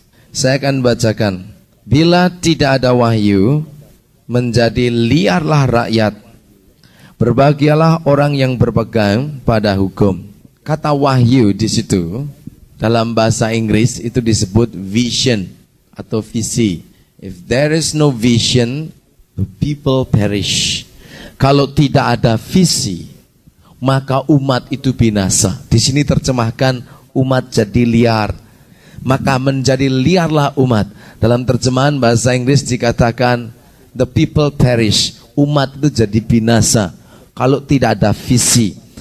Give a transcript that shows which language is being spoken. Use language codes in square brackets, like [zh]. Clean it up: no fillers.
[id] Saya akan bacakan. Bila tidak ada wahyu, menjadi liarlah rakyat. Berbahagialah orang yang berpegang pada hukum. Kata wahyu di situ, dalam bahasa Inggris itu disebut vision atau visi. [en] If there is no vision, the people perish. [id] Kalau tidak ada visi, maka umat itu binasa. Di sini terjemahkan umat jadi liar. Maka menjadi liarlah umat. Dalam terjemahan bahasa Inggris dikatakan [en] the people perish. [id] Umat itu jadi binasa kalau tidak ada visi.